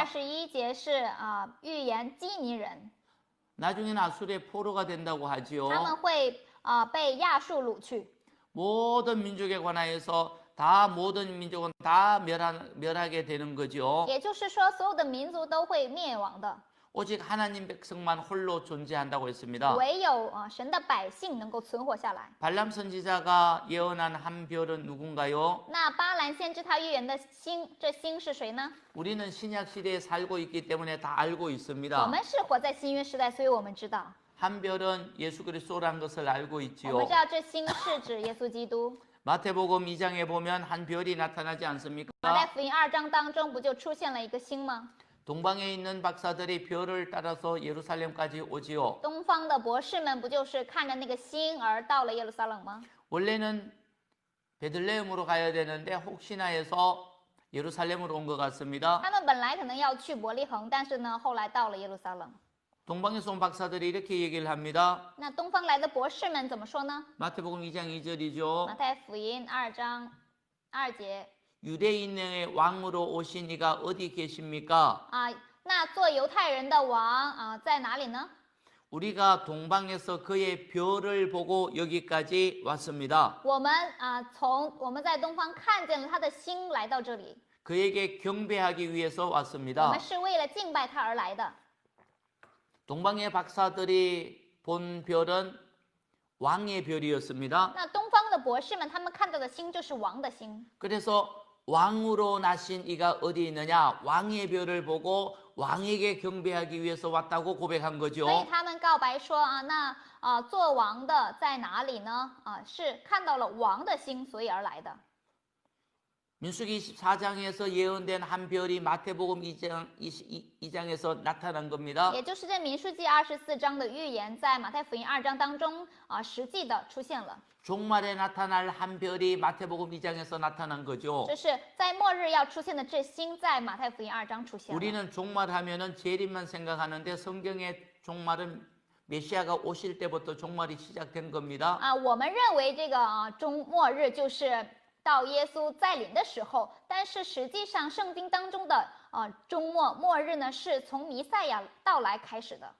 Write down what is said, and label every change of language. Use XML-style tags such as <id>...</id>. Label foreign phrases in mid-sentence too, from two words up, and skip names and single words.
<zh>21 节是预言基尼人，</zh> <ko>나중에는 아수르의 포로가 된다고</ko> <zh>他们</zh> <ko>하지요.</ko> <zh>会被亚述掳去。</zh> <ko>모든 민족에 관하여서 다 모든 민족은 다 멸하게 되는 거죠.</ko> <zh>也就是说，所有的民族都会灭亡的，</zh> <ko>오직 하나님 백성만 홀로 존재한다고 했습니다.</ko> <zh>唯有神的百姓能够存活下来。</zh> <ko>발람 선지자가 예언한 한 별은 누군가요?</ko> <zh>那巴兰先知他预言的星，这星是谁呢？</zh> <ko>우리는 신약 시대에 살고 있기 때문에 다 알고</ko> <zh>我</zh> <ko>있습니다.</ko> <zh>们是活在新约时代，所以我们知道，</zh> <ko>한 별은 예수 그리스도라는 것을 알고</ko> <zh>我</zh> <ko>있지요.</ko> <zh>们知道这星是指耶稣基督。</zh> <ko>마태복음 2장에 보면 한 별이 나타나지</ko> <zh>马太</zh> <ko>않습니까?</ko> <zh>福音2章当中不就出现了一个星吗？</zh> <ko>동방에 있는 박사들이 별을 따라서 예루살렘까지 오지요.</ko> <zh>东方的博士们不就是看着那个星而到了耶路撒冷吗？</zh> <ko>원래는 베들레헴으로 가야 되는데 혹시나 해서 예루살렘으로 온 것 같습니다.</ko> <zh>他们本来可能要去伯利恒，但是呢，后来到了耶路撒冷。</zh> <ko>동방에서 온 박사들이 이렇게 얘기를 합니다.</ko> <zh>那东方来的博士们怎么说呢？</zh> <ko>마태복음 2장</ko> <zh>马</zh> <ko>2절이죠.</ko> <zh>太福音2章2节</zh> <ko>유대인의 왕으로 오신 이가 어디 계십니까?</ko> <zh>那做犹太人的王在哪里呢？</zh> <ko>우리가 동방에서 그의 별을 보고 여기까지 왔습니다.</ko> <zh>我们我们在东方看见了他的星来到这里，</zh> <ko>그에게 경배하기 위해서</ko> <zh>我</zh> <ko>왔습니다.</ko> <zh>们是为了敬拜他而来的。</zh> <ko>동방의 박사들이 본 별은 왕의 별이었습니다.</ko> <zh>那东方的博士们他们看到的星就是王的星，</zh> <ko>그래서 왕으로 나신 이가 어디 있느냐? 왕의 별을 보고 왕에게 경배하기 위해서 왔다고 고백한</ko> <zh>所以</zh> <ko>거죠.</ko> <zh>他们告白说做王的在哪里呢？是看到了王的星，所以而来的。</zh> <ko>민수기 24장에서 예언된 한 별이 마태복음 2장에서 나타난 겁니다.</ko> <zh>也就是这民数记24章的预言，在马太福音2章当中实际的出现了。</zh> <ko>종말에 나타날 한 별이 마태복음 2장에서 나타난 거죠.</ko> <zh>这是在末日要出现的这星，在马太福音2章出现了。</zh> <ko>우리는 종말하면은 재림만 생각하는데 성경의 종말은 메시아가 오실 때부터 종말이 시작된 겁니다.</ko> <zh>我们认为这个末日就是到耶稣再临的时候，但是实际上圣经当中的终末末日呢，是从弥赛亚到来开始的。</zh>